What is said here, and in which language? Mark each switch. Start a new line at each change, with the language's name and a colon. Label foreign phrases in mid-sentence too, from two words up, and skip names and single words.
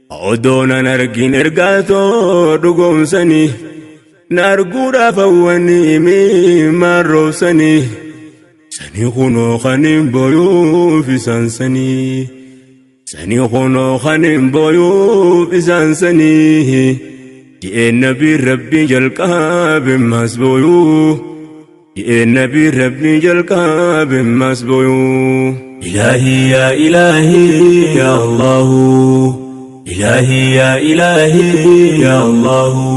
Oromo: Odoo nan argin ergaa too dhugoomsanii, na arguudhaaf hawwanii miimmaan roobsanii, sanii kunoo kan hin booyuuf isaan sanii. Sanii kunoo kan hin booyuuf isaan sanii. Di'een nabii Rabbii jalqabe mas booyuu. Di'een nabii Rabbii jalqabe mas booyuu.
Arabic: إلهي يا إلهي يا الله، إلهي يا إلهي يا الله،